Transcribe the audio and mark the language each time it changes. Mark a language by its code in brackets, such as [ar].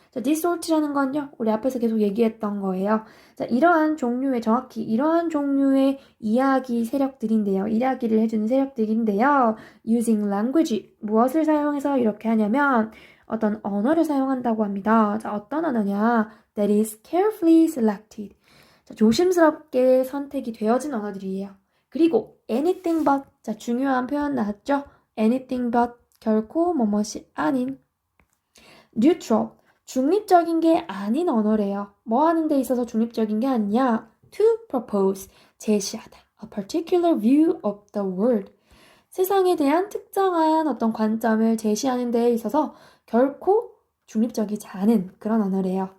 [ko] 자, this sort라는 건요, 우리 앞에서 계속 얘기했던 거예요. 자, 정확히 이러한 종류의 이야기 세력들인데요. 이야기를 해주는 세력들인데요. [en] Using language. [ko] 무엇을 사용해서 이렇게 하냐면, 어떤 언어를 사용한다고 합니다. 자, 어떤 언어냐? [en] That is carefully selected. [ko] 자, 조심스럽게 선택이 되어진 언어들이에요. [en] 그리고 anything but. [ko] 자, 중요한 표현 나왔죠? [en] anything but. [ko] 결코 뭐뭇이 아닌. neutral. 중립적인 게 아닌 언어래요. 뭐 하는 데 있어서 중립적인 게 아니냐? [en] to propose. [ko] 제시하다. [en] a particular view of the world. [ko] 세상에 대한 특정한 어떤 관점을 제시하는 데 있어서 결코 중립적이지 않은 그런 언어래요.